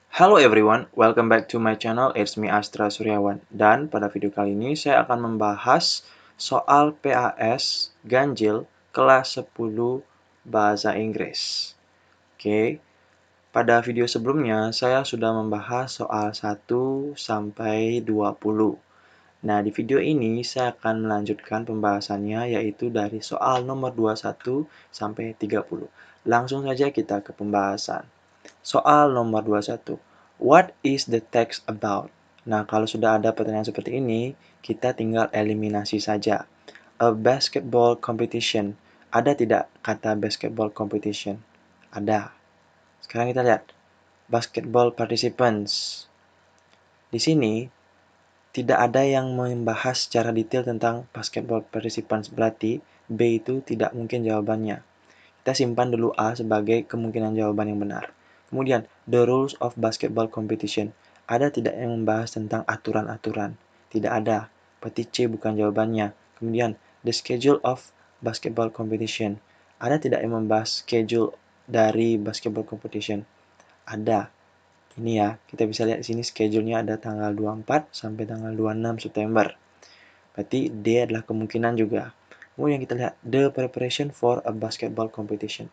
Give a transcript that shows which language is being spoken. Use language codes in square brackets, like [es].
[en] Hello everyone, welcome back to my channel. It's me Astra Suryawan. [id] Dan pada video kali ini saya akan membahas soal PAS ganjil kelas 10 bahasa Inggris. Oke. Pada video sebelumnya saya sudah membahas soal 1 sampai 20. Nah, di video ini saya akan melanjutkan pembahasannya yaitu dari soal nomor 21 sampai 30. Langsung saja kita ke pembahasan. Soal nomor 21. [en] What is the text about? [id] Nah, kalau sudah ada pertanyaan seperti ini, kita tinggal eliminasi saja. [en] A basketball competition. [id] Ada tidak kata basketball competition? Ada. Sekarang kita lihat. Basketball participants. Di sini, tidak ada yang membahas secara detail tentang basketball participants. Berarti, B itu tidak mungkin jawabannya. Kita simpan dulu A sebagai kemungkinan jawaban yang benar. [en] Kemudian, the rules of basketball competition. [id] Ada tidak yang membahas tentang aturan-aturan? Tidak ada. Berarti C bukan jawabannya. [en] Kemudian, the schedule of basketball competition. [id] Ada tidak yang membahas schedule dari basketball competition? Ada. Ini ya, kita bisa lihat di sini schedule-nya ada tanggal 24 sampai tanggal 26 September. Berarti D adalah kemungkinan juga. Kemudian kita lihat [en] the preparation for a basketball competition.